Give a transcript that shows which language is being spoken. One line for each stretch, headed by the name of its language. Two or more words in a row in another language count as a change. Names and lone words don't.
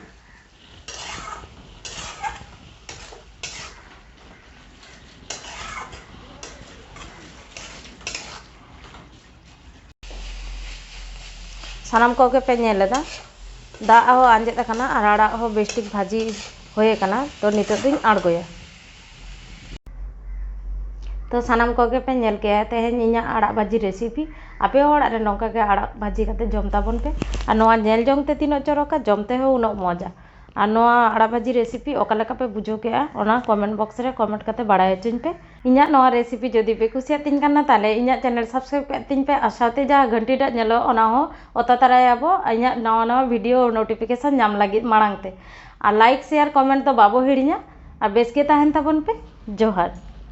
Santali: सानाम कोगे पे नेलेदा दाग हो आंजेद आकाना और आड़ा हो बेस्टिक भाजी होये काना। तो नितोग दुñ आड़गोया। तो सानाम कोगे पे नेल केया तेहेñ इᱧाग आड़ाग भाजी रेसिपि। आपे ओड़ाग रे नोंका गे आड़ाग भाजी कते जम ताबोन पे। और नोआ नेल जोंग ते तीनो चोरोका जमते हो उनो मजा। और नोआ आड़ाग भाजी रेसिपि ओका लेका पे बुझो केया ओना
English: comment box
Santali: रे कमेंट कते बाड़ाय होचोñ पे। इᱧाग नोआ रेसिपि जदि पे कुसियाग तिñ काना ताहले इᱧाग
English: channel subscribe
Santali: के तिñ पे और साथे जा घंटी टा नेलो ओना हो ओता तरायाबो इᱧाग नवा नवा
English: video notification
Santali: नाम लागिद माड़ांग ते। और
English: like share comment
Santali: तो बाबो हिड़िñा और बेस गे ताहेन ताबोन पे। जोहार।